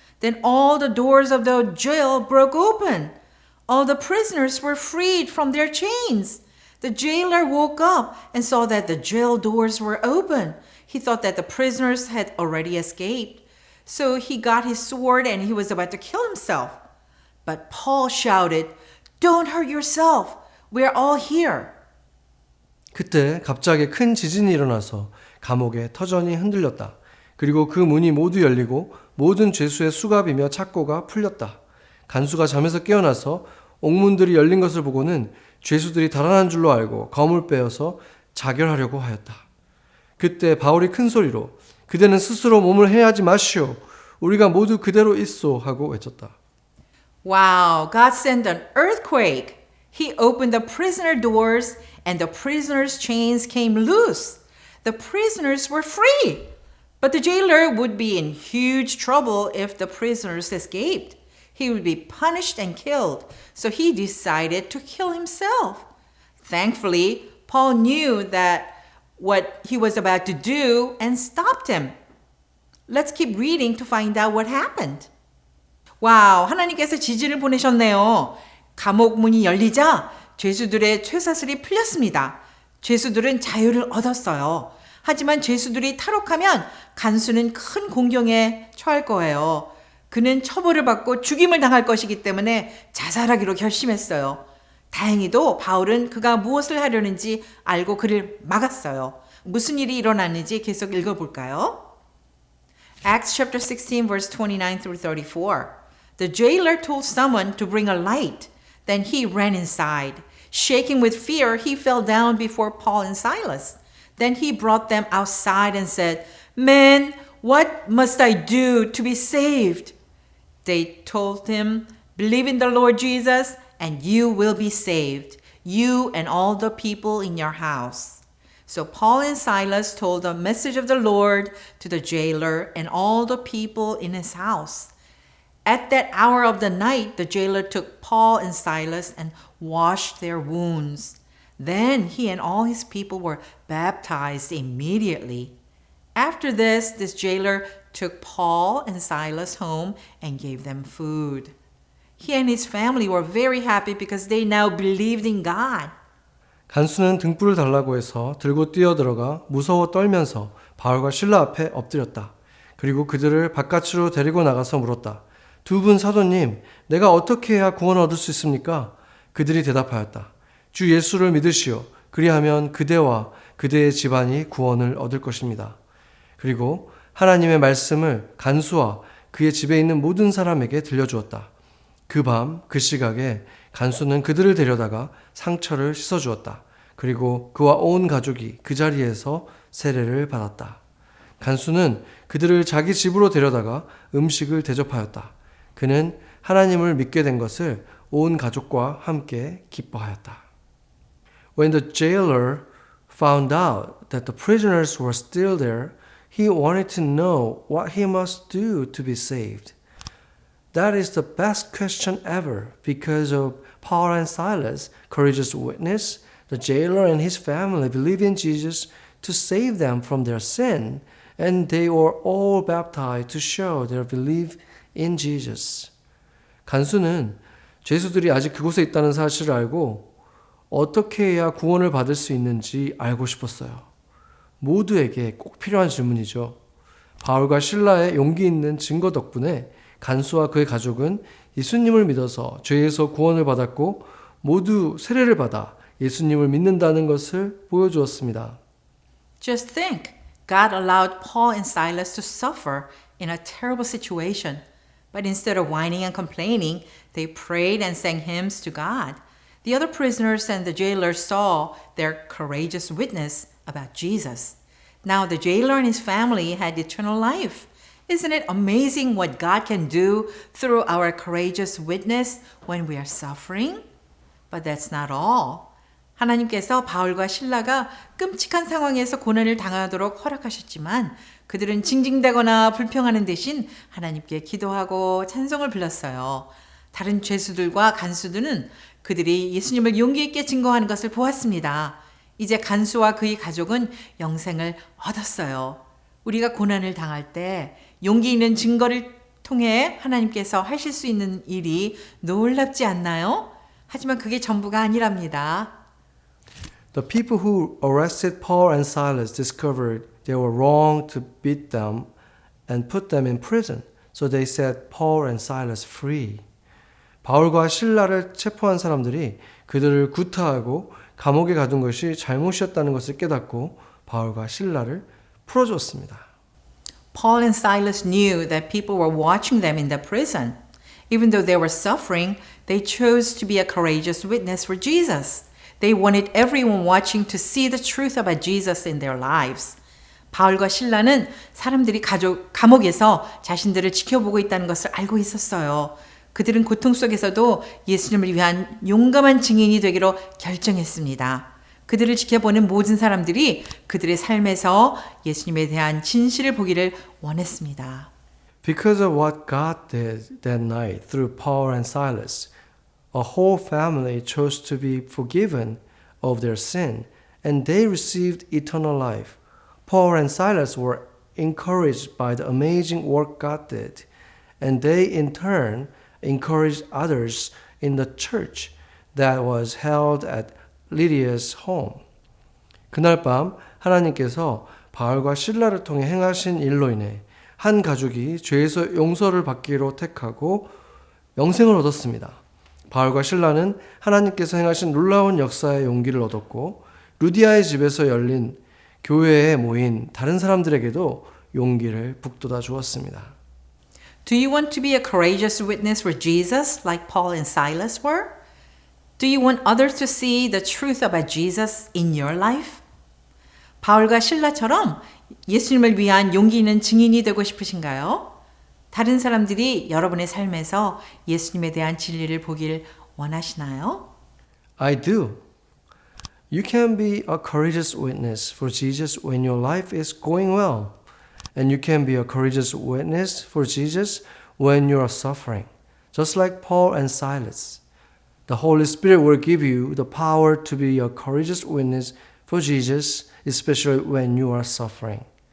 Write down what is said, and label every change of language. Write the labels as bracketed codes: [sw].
[en] Then all the doors of the jail broke open. All the prisoners were freed from their chains. The jailer woke up and saw that the jail doors were open. He thought that the prisoners had already escaped. So he got his sword and he was about to kill himself. But Paul shouted, "Don't hurt yourself. We're all here." [ko] 그때 갑자기 큰 지진이 일어나서 감옥의 터전이 흔들렸다. 그리고 그 문이 모두 열리고 모든 죄수의 수갑이며 착고가 풀렸다. 간수가 잠에서 깨어나서 옥문들이 열린 것을 보고는 죄수들이 달아난 줄로 알고 검을 빼어서 자결하려고 하였다. 그때 바울이 큰 소리로 그대는 스스로 몸을 해하지 마시오. 우리가 모두 그대로 있소 하고 외쳤다. [en] Wow, God sent an earthquake. He opened the prisoner doors and the prisoners' chains came loose. The prisoners were free. But the jailer would be in huge trouble if the prisoners escaped. He would be punished and killed. So he decided to kill himself. Thankfully, Paul knew that what he was about to do and stopped him. Let's keep reading to find out what happened. [ko] 와우, 하나님께서 지진을 보내셨네요. 감옥 문이 열리자 죄수들의 쇠사슬이 풀렸습니다. 죄수들은 자유를 얻었어요. 하지만 죄수들이 탈옥하면 간수는 큰 공경에 처할 거예요. 그는 처벌을 받고 죽임을 당할 것이기 때문에 자살하기로 결심했어요. 다행히도 바울은 그가 무엇을 하려는지 알고 그를 막았어요. 무슨 일이 일어났는지 계속 읽어볼까요? [en] Acts chapter 16 verse 29 through 34. The jailer told someone to bring a light. Then he ran inside. Shaking with fear, he fell down before Paul and Silas. Then he brought them outside and said, "Men, What must I do to be saved? They told him, believe in the Lord Jesus and you will be saved, you and all the people in your house. So Paul and Silas told the message of the Lord to the jailer and all the people in his house. At that hour of the night, the jailer took Paul and Silas and washed their wounds. Then he and all his people were baptized immediately. After this jailer took Paul and Silas home and gave them food. He and his family were very happy because they now believed in God. [ko] 간수는 등불을 달라고 해서 들고 뛰어들어가 무서워 떨면서 바울과 실라 앞에 엎드렸다. 그리고 그들을 바깥으로 데리고 나가서 물었다. 두 분 사도님, 내가 어떻게 해야 구원을 얻을 수 있습니까? 그들이 대답하였다. 주 예수를 믿으시오. 그리하면 그대와 그대의 집안이 구원을 얻을 것입니다. 그리고 하나님의 말씀을 간수와 그의 집에 있는 모든 사람에게 들려주었다. 그 밤 그 시각에 간수는 그들을 데려다가 상처를 씻어주었다. 그리고 그와 온 가족이 그 자리에서 세례를 받았다. 간수는 그들을 자기 집으로 데려다가 음식을 대접하였다. 그는 하나님을 믿게 된 것을 온 가족과 함께 기뻐하였다. [en] When the jailer found out that the prisoners were still there, he wanted to know what he must do to be saved. That is the best question ever because of Paul and Silas' courageous witness. The jailer and his family believed in Jesus to save them from their sin, and they were all baptized to show their belief in Jesus. [ko] 간수는 죄수들이 아직 그곳에 있다는 사실을 알고 어떻게 해야 구원을 받을 수 있는지 알고 싶었어요. 모두에게 꼭 필요한 질문이죠. 바울과 실라의 용기 있는 증거 덕분에 간수와 그의 가족은 예수님을 믿어서 죄에서 구원을 받았고 모두 세례를 받아 예수님을 믿는다는 것을 보여주었습니다. [en] Just think, God allowed Paul and Silas to suffer in a terrible situation. But instead of whining and complaining, they prayed and sang hymns to God. The other prisoners and the jailer saw their courageous witness about Jesus. Now the jailer and his family had eternal life. Isn't it amazing what God can do through our courageous witness when we are suffering? But that's not all. [ko] 하나님께서 바울과 실라가 끔찍한 상황에서 고난을 당하도록 허락하셨지만 그들은 징징대거나 불평하는 대신 하나님께 기도하고 찬송을 불렀어요. 다른 죄수들과 간수들은 그들이 예수님을 용기 있게 증거하는 것을 보았습니다. 이제 간수와 그의 가족은 영생을 얻었어요. 우리가 고난을 당할 때 용기 있는 증거를 통해 하나님께서 하실 수 있는 일이 놀랍지 않나요? 하지만 그게 전부가 아니랍니다. [en] The people who arrested Paul and Silas discovered they were wrong to beat them and put them in prison. So they set Paul and Silas free. [ko] 바울과 실라를 체포한 사람들이 그들을 구타하고 감옥에 가둔 것이 잘못이었다는 것을 깨닫고 바울과 실라를 풀어줬습니다. [en] Paul and Silas knew that people were watching them in the prison. Even though they were suffering, they chose to be a courageous witness for Jesus. They wanted everyone watching to see the truth about Jesus in their lives. [ko] 바울과 실라는 사람들이 감옥에서 자신들을 지켜보고 있다는 것을 알고 있었어요. 그들은 고통 속에서도 예수님을 위한 용감한 증인이 되기로 결정했습니다. 그들을 지켜보는 모든 사람들이 그들의 삶에서 예수님에 대한 진실을 보기를 원했습니다. [en] Because of what God did that night through Paul and Silas, a whole family chose to be forgiven of their sin, and they received eternal life. Paul and Silas were encouraged by the amazing work God did, and they in turn encouraged others in the church that was held at Lydia's home. [ko] 그날 밤 하나님께서 바울과 실라를 통해 행하신 일로 인해 한 가족이 죄에서 용서를 받기로 택하고 영생을 얻었습니다. 바울과 실라는 하나님께서 행하신 놀라운 역사의 용기를 얻었고 루디아의 집에서 열린 교회에 모인 다른 사람들에게도 용기를 북돋아 주었습니다. [en] Do you want to be a courageous witness for Jesus like Paul and Silas were? Do you want others to see the truth about Jesus in your life? [ko] 바울과 실라처럼 예수님을 위한 용기 있는 증인이 되고 싶으신가요? 다른 사람들이 여러분의 삶에서 예수님에 대한 진리를 보길 원하시나요? [en] I do. You can be a courageous witness for Jesus when your life is going well. And you can be a courageous witness for Jesus when you are suffering. Just like Paul and Silas. The Holy Spirit will give you the power to be a courageous witness for Jesus, especially when you are suffering.